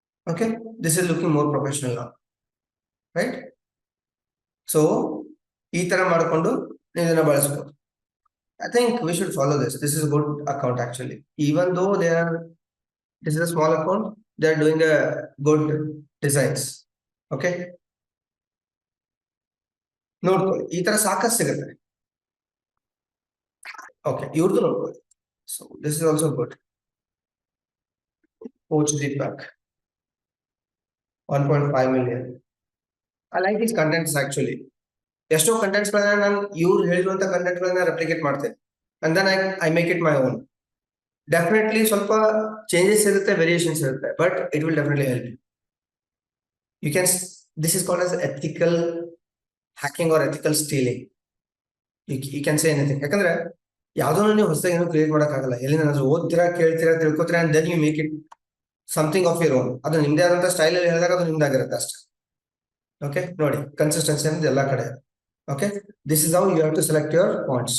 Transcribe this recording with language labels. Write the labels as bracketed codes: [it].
[en] Okay, this is looking more professional now, right? [kn] So ಈ ತರ ಮಾಡಿಕೊಂಡು ಇದನ್ನ ಬಳಸಬಹುದು. [en] I think we should follow this. This is a good account actually. Even though this is a small account, they are doing a good designs. [kn] Okay, ನೋಡ್ಕೊಳ್ಳಿ, ಈ ತರ ಸಾಕಷ್ಟು ಸಿಗುತ್ತೆ. ಓಕೆ, ಇವ್ರದ್ದು ನೋಡ್ಕೊಳ್ಳಿ. [en] So this is also good. Coach Deepak, 1.5 million. I like these contents actually. [kn] ಎಷ್ಟೋ contents ಗಳನ್ನ ನಾನು ಇವ್ರು ಹೇಳಿರುವಂತ ಕಂಟೆಂಟ್ ಗಳನ್ನ ರೆಪ್ಲಿಕೇಟ್ ಮಾಡ್ತೇನೆ, [en] And then I make it my own. Definitely [kn] ಸ್ವಲ್ಪ ಚೇಂಜಸ್ ಇರುತ್ತೆ, ವೇರಿಯೇಷನ್ಸ್ ಇರುತ್ತೆ, [en] But it will definitely help you. Can, this is called as ethical hacking or ethical stealing. You can say anything. [kn] ಯಾಕಂದ್ರೆ ಯಾವ್ದೋ ನೀವು ಹೊಸದಾಗಿ ಏನೋ create ಮಾಡೋಕ್ಕಾಗಲ್ಲ. ಎಲ್ಲಿಂದ ಓದ್ತೀರಾ, ಕೇಳ್ತೀರಾ, ತಿಳ್ಕೊತೀರಾ, [en] And then you make it something of your own. [kn] ಅದು ನಿಮ್ದೇ ಆದಂತ ಸ್ಟೈಲ್ ಅಲ್ಲಿ ಹೇಳಿದಾಗ ಅದು ನಿಮ್ದಾಗಿರುತ್ತೆ ಅಷ್ಟೇ. [en] okay, [kn] ನೋಡಿ, ಕನ್ಸಿಸ್ಟೆನ್ಸಿ ಅನ್ನೋದು ಎಲ್ಲಾ ಕಡೆ. [en] Okay, this is how you have to select your fonts.